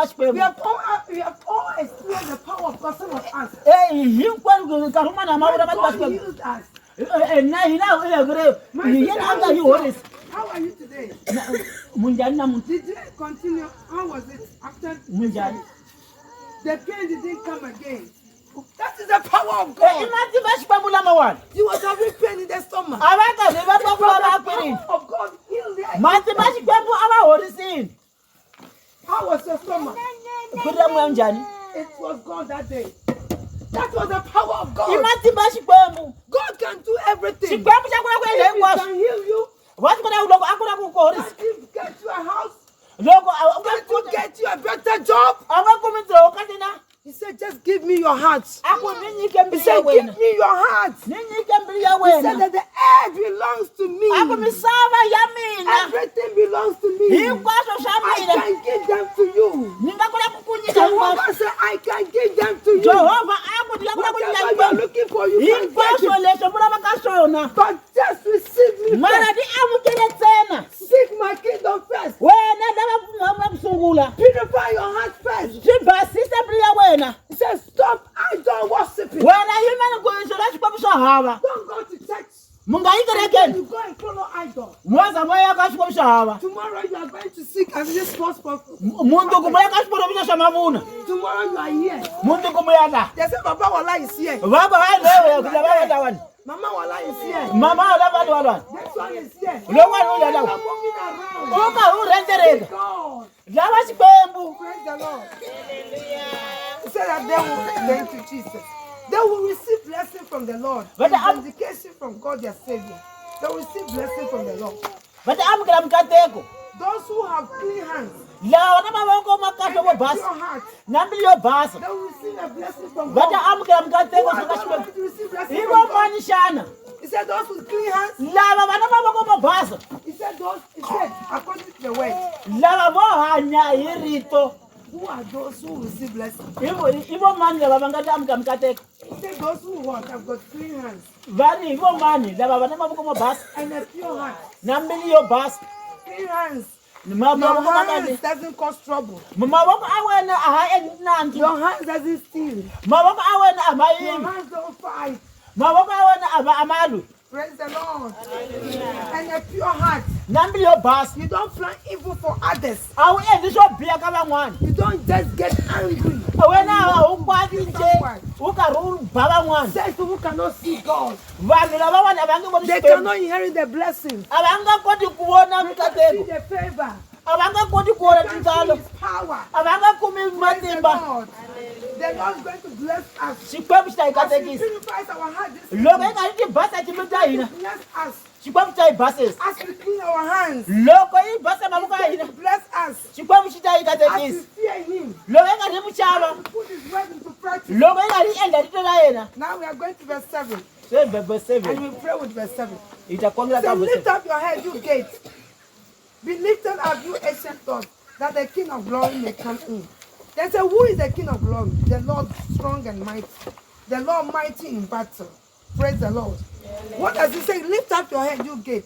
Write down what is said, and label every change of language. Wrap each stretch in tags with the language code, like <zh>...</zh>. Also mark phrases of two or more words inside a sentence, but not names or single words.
<en>We</en> <ts>Xikwembu</ts> <en>have all experienced the power of God, some of us.</en> <ts>hinkwenu nkarhi wun'wana ha mavula matimba ya</ts> <en>God</en> <ts>Xikwembu</ts> <en>healed us.</en> <ts>na hina</ts> <en>My</en> <ts>hi</ts> <en>sister,</en> <ts>yena a</ts> <en>how</en> <ts>nga hi</ts> <en>is</en> <ts>horisa</ts> <en>you? How are you today?</en> <ts>munjhani namuntlha</ts> <en>Did you continue? How was it after</en> <ts>munjhani</ts> <en>the pain didn't come again? That is the power of</en> <ts>i</ts> <en>God.</en> <ts>matimba ya Xikwembu lamawani</ts> <en>He was having pain in the stomach.</en> <ts>a va karhi va twa ku</ts> <en>But</en> <ts>vava</ts> <en>the</en> <ts>akwirini</ts> <en>power of God healed their</en> <ts>matimba ya Xikwembu a va horisini</ts> <en>How was your stomach?</en> <ts>ku ri ra moya njhani</ts> <en>It was God that day. That was the power of</en> <ts>i</ts> <en>God.</en> <ts>matimba ya Xikwembu</ts> <en>God can do everything.</en> <ts>Xikwembu xa kula ku endla</ts> <en>If He</en> <ts>hinkwaswo</ts> <en>can heal you,</en> <ts>wa swi kota ku loko a ku la ku ku horisa</ts> <en>can He get you a house?</en> <ts>loko</ts> <en>Can He get you a better job?</en> <ts>a nga kumi ntirho ka tina</ts> <en>He said, just give me your heart.</en> <ts>a ku ni nyike</ts> <en>He</en> <ts>mbilu ya</ts> <en>said,</en> <ts>wena</ts> <en>give me your heart.</en> <ts>ni nyike mbilu ya</ts> <en>He said</en> <ts>wena</ts> <en>that the earth belongs to me.</en> <ts>a ku misava ya mina</ts> <en>Everything belongs to me.</en> <ts>hinkwaswo swa</ts> <en>I</en> <ts>mina</ts> <en>can give them to you.</en> <ts>ni nga kota ku ku nyika</ts> <en>Jehovah</en> <ts>hinkwaswo</ts> <en>said, I can give them to you.</en> <ts>Jehovha a ku ni nga kota ku nyika</ts> <en>Whatever you are</en> <ts>hinkwaswo</ts> <en>looking for, you can get</en> <ts>hinkwaswo</ts> <en>it.</en> <ts>leswi mu lavaka swona</ts> <en>But just receive me</en> <ts>mara</ts> <en>first.</en> <ts>ti amukele ntsena</ts> <en>Seek my kingdom first.</en> <ts>wena lava ku sungula</ts> <en>Purify your heart first.</en> <ts>swi basisa mbilu ya wena</ts> <en>He said, stop idol worshiping.</en> <ts>wena yimani ku swilo swa Xikwembu swo hava</ts> <en>Don't go to church.</en> <ts>mu nga yi</ts> <en>Then</en> <ts>kerekeni</ts> <en>you go and follow idol.</en> <ts>moza mo ya ka Xikwembu swo hava</ts> <en>Tomorrow you are going to seek as this gospel.</en> <ts>mundzuku mo ya ka swiporofita swa mavuna</ts> <en>Tomorrow you are here.</en> <ts>mundzuku mo ya la</ts> <en>They say, Papa Wala is here.</en> <ts>vava va lewe lava va lawani</ts> <en>Mama Wala is here.</en> <ts>mama lava lawani</ts> <en>This one is here.</en> <ts>lowani u ya</ts> <en>You</en> <ts>lawa</ts> <en>are moving around.</en> <ts>u ka u rendereka</ts> <en>God.</en> <ts>lava Xikwembu</ts> <en>Praise the Lord. He said that they will, thank you, Jesus. They will receive blessing from the Lord. But And vindication from God their Savior. They will receive blessing from the Lord.</en> <ts>va ta amukela mikateko</ts> <en>Those who have clean hands</en> <ts>lava na mavoko ma kahle vo</ts> <en>and a</en> <ts>basa</ts> <en>pure heart,</en> <ts>na mbilu yo basa</ts> <en>they will receive a blessing from</en> <ts>va ta</ts> <en>God.</en> <ts>amukela</ts> <en>Who</en> <ts>mikateko</ts> <en>are</en> <ts>swa ka</ts> <en>not going</en> <ts>Xikwembu</ts> <en>to receive blessing</en> <ts>hi</ts> <en>from</en> <ts>vo</ts> <en>God?</en> <ts>mani xana</ts> <en>He said those with clean hands.</en> <ts>lava va na mavoko mo basa</ts> <en>He said those. He said according to the word.</en> <ts>lava vo hanya hi rito</ts> <en>Who are those who receive blessing?</en> <ts>hi vo mani lava va nga ta amukela mikateko</ts> <en>He said those who what have got clean hands</en> <ts>va ri hi vo mani lava va na mavoko mo basa</ts> <en>and a pure heart.</en> <ts>na mbilu yo basa</ts> <en>Clean hands.</en> <ts>mavoko</ts> <en>Your</en> <ts>ma</ts> <en>hands</en> <ts>kahle</ts> <en>doesn't cause trouble.</en> <ts>mavoko a wena a ha endli nandzu</ts> <en>Your hands doesn't steal.</en> <ts>mavoko a wena a ma</ts> <en>Your</en> <ts>yivi</ts> <en>hands don't fight.</en> <ts>mavoko a wena a ma lwi</ts> <en>Praise the Lord. And a pure heart.</en> <ts>na mbilu yo basa</ts> <en>You don't plan evil for others.</en> <ts>a wu endli swo biha ka van'wana</ts> <en>You don't just get angry.</en> <ts>wena a wu kwati nje wu karhi wu ba van'wana</ts> <en>Says who cannot see God.</en> <ts>vanhu lavawani a va nge voni</ts> <en>They</en> <ts>Xikwembu</ts> <en>cannot inherit the blessing.</en> <ts>a va nga koti ku vona</ts> <en>They cannot see</en> <ts>mikateko</ts> <en>the favor.</en> <ts>a va nga koti ku vona</ts> <en>They can't</en> <ts>tintswalo</ts> <en>see His power.</en> <ts>a va nga kumi</ts> <en>Praise the</en> <ts>matimba</ts> <en>Lord. The Lord is going to bless us.</en> <ts>Xikwembu xi ta hi</ts> <en>As He</en> <ts>katekisa</ts> <en>purifies our heart this</en> <ts>loko hi</ts> <en>evening,</en> <ts>nga ri ti basa timbilu ta</ts> <en>He</en> <ts>hina</ts> <en>will bless us.</en> <ts>Xikwembu xi ta hi basisa</ts> <en>As we clean our hands,</en> <ts>loko hi basa</ts> <en>He's</en> <ts>mavoko ya</ts> <en>going</en> <ts>hina</ts> <en>to bless us.</en> <ts>Xikwembu xi ta hi</ts> <en>As we</en> <ts>katekisa</ts> <en>fear Him,</en> <ts>loko hi nga ri mu xava</ts> <en>to put His word into practice.</en> <ts>loko hi nga ri endla rito ra yena</ts> <en>Now we are going to verse 7.</en> <ts>se verse 7</ts> <en>And we pray with verse 7.</en> <ts>hi ta kongela</ts> <en>So</en> <ts>ka verse</ts> <en>lift up your head, you gates. Be lifted up, you ancient doors, that the King of glory may come in. They say, who is the King of glory? The Lord strong and mighty. The Lord mighty in battle. Praise the Lord. What does he say? Lift up your head, you gates.</en>